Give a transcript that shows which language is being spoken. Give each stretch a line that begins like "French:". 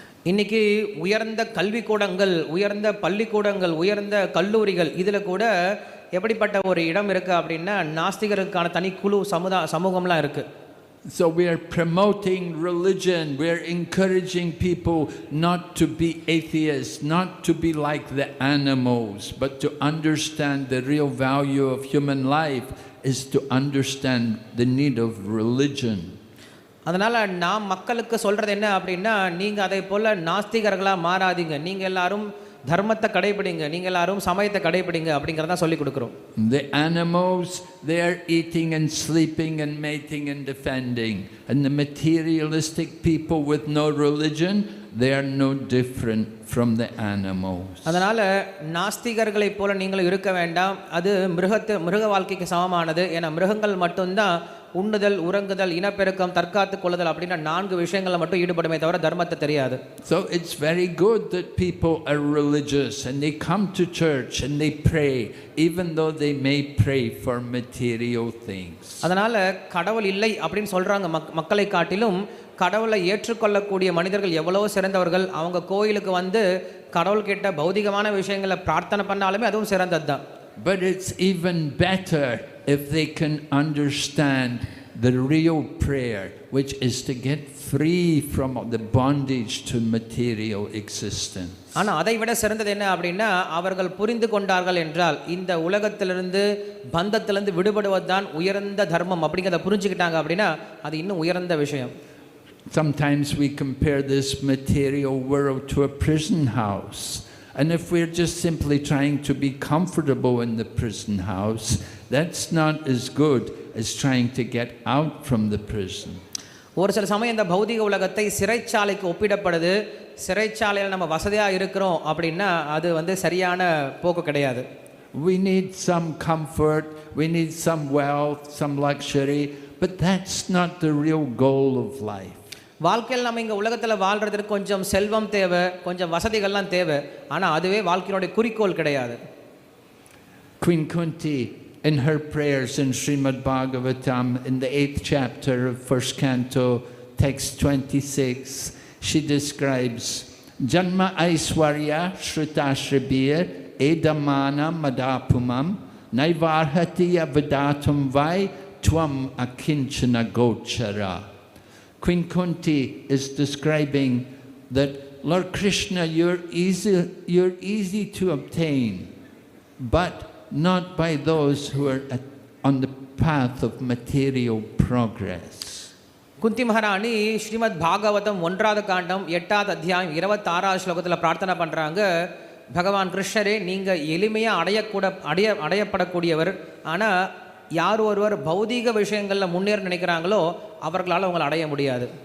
Tamil: இன்னைக்கு உயர்ந்த கல்விக்கூடங்கள், உயர்ந்த பள்ளிக்கூடங்கள், உயர்ந்த கல்லூரிகள் இதில் கூட எப்படிப்பட்ட ஒரு இடம் இருக்குது அப்படின்னா நாஸ்திகருக்கான தனி குழு சமூகம்லாம் இருக்குது.
English: So we are promoting religion, we are encouraging people not to be atheists, not to be like the animals, but to understand the real value of human life is to understand the need of religion.
Tamil: அதனால் நாம் மக்களுக்கு சொல்கிறது என்ன அப்படின்னா நீங்கள் அதை போல் நாஸ்திகர்களாக மாறாதீங்க, நீங்கள் எல்லாரும் தர்மத்தை கடைபிடிங்க, நீங்கள் எல்லாரும் சமயத்தை கடைபிடிங்க அப்படிங்கிறத சொல்லி கொடுக்குறோம்.
English: The animals, they are eating and sleeping and mating and defending, and the materialistic people with no religion, they are no different from the animals.
Tamil: அதனால் நாஸ்திகர்களைப் போல நீங்கள் இருக்க வேண்டாம், அது மிருக வாழ்க்கைக்கு சமமானது. ஏன்னா மிருகங்கள் மட்டும்தான் உண்ணுதல், உறங்குதல், இனப்பெருக்கம், தற்காத்து கொள்ளுதல் அப்படின்னா 4 விஷயங்களை மட்டும் ஈடுபடுமே தவிர தர்மத்தை தெரியாது.
English: So it's very good that people are religious and they come to church and they pray, even though they may pray for material things.
Tamil: அதனால் கடவுள் இல்லை அப்படின்னு சொல்கிறாங்க மக்களை காட்டிலும் கடவுளை ஏற்றுக்கொள்ளக்கூடிய மனிதர்கள் எவ்வளோ சிறந்தவர்கள். அவங்க கோயிலுக்கு வந்து கடவுள்கிட்ட பௌதிகமான விஷயங்களை பிரார்த்தனை பண்ணாலுமே அதுவும் சிறந்தது தான்.
English: But it's even better if they can understand the real prayer, which is to get free from the bondage to material existence.
Tamil: ஆனால் அதை விட சிறந்தது என்ன அப்படின்னா அவர்கள் புரிந்து கொண்டார்கள் என்றால் இந்த உலகத்திலிருந்து பந்தத்திலிருந்து விடுபடுவது தான் உயர்ந்த தர்மம் அப்படிங்கிறத புரிஞ்சுக்கிட்டாங்க அப்படின்னா அது இன்னும் உயர்ந்த விஷயம்.
English: Sometimes we compare this material world to a prison house. And if we're just simply trying to be comfortable in the prison house, that's not as good as trying to get out from the prison.
Tamil: ஒரு சில சமயம் இந்த பௌதிக உலகத்தை சிறைச்சாலைக்கு ஒப்பிடப்படுது. சிறைச்சாலையில் நம்ம வசதியாக இருக்கிறோம் அப்படின்னா அது வந்து சரியான போக்கு கிடையாது.
English: We need some comfort, we need some wealth, some luxury, but that's not the real goal of life.
Tamil: வாழ்க்கையில் நம்ம இங்கே உலகத்தில் வாழ்கிறதுக்கு கொஞ்சம் செல்வம் தேவை, கொஞ்சம் வசதிகள்லாம் தேவை, ஆனால் அதுவே வாழ்க்கையினுடைய குறிக்கோள் கிடையாது.
English: Queen Kunti, in her prayers in Srimad Bhagavatam, in the 8th chapter of 1st canto, text 26, she describes
Sanskrit: Janma Aiswarya Shrutashribir Edamana Madapumam Naivarhatiya Vedatum Vai Tvam Akinchana Gochara.
English: Queen Kunti is describing that Lord Krishna, you're easy to obtain, but not by those who are on the path of material progress.
Tamil: குந்தி மகாராணி ஸ்ரீமத் பாகவதம் 1வது காண்டம் 8வது அத்தியாயம் 26வது ஸ்லோகத்தில் பிரார்த்தனை பண்ணுறாங்க, பகவான் கிருஷ்ணரே, நீங்கள் எளிமையாக அடையப்படக்கூடியவர். ஆனால் யார் ஒருவர் பௌதீக விஷயங்களில் முன்னேற நினைக்கிறாங்களோ அவர்களால் அவங்களை அடைய முடியாது.